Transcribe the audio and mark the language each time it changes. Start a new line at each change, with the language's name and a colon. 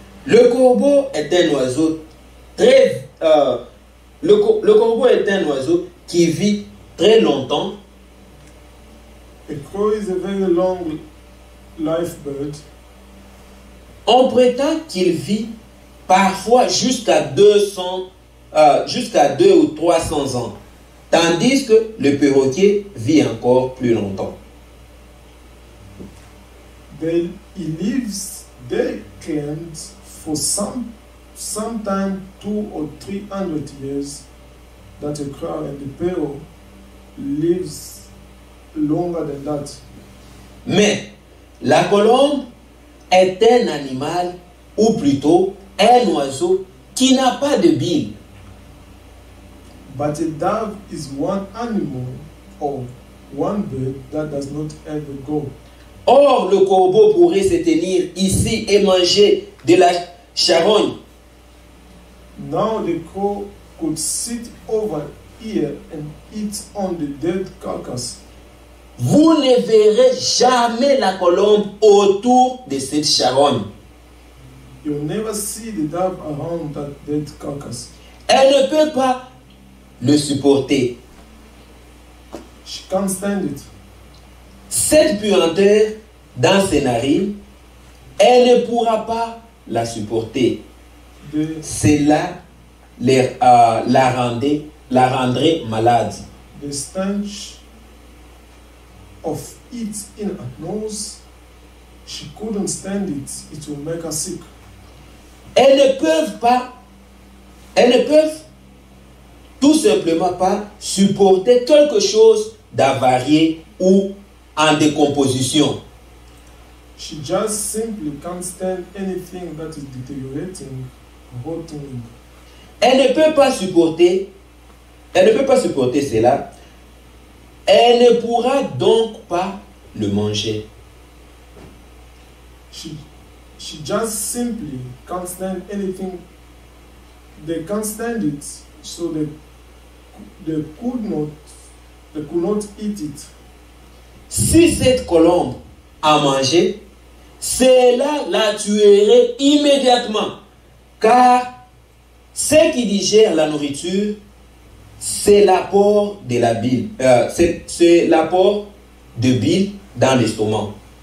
French: Le corbeau est un oiseau très... le corbeau est un oiseau qui vit très longtemps.
English: A crow is a very long life bird.
French: On prétend qu'il vit parfois jusqu'à 200, jusqu'à 200 ou 300 ans. Tandis que le perroquet vit encore plus longtemps.
English: He lives, they claimed, for sometime 200 or 300 years, that a crow and the parrot lives longer than that.
French: Mais la colombe est un animal, ou plutôt un oiseau, qui n'a pas de bile.
English: But a dove is one animal or one bird that does not have a goal.
French: Or, le corbeau pourrait se tenir ici et manger de la charogne.
English: Now the crow could sit over here and eat on the dead carcass.
French: Vous ne verrez jamais la colombe autour de cette charogne.
English: You'll never see the dove around that dead carcass.
French: Elle ne peut pas le supporter.
English: She can't stand it.
French: Cette puanteur dans ses narines, elle ne pourra pas la supporter.
English: The,
French: cela la rendrait malade.
English: the stench of it in her nose, she couldn't stand it. It will make her sick.
French: Elles ne peuvent tout simplement pas supporter quelque chose d'avarié ou en décomposition.
English: She just simply can't stand anything that is deteriorating, rotting.
French: Elle ne peut pas supporter cela. Elle ne pourra donc pas le manger.
English: She just simply can't stand anything. They can't stand it, so they could not eat it.
French: Si cette colombe a mangé, cela la tuerait immédiatement, car ce qui digère la nourriture, c'est l'apport de la bile, c'est l'apport de bile dans l'estomac.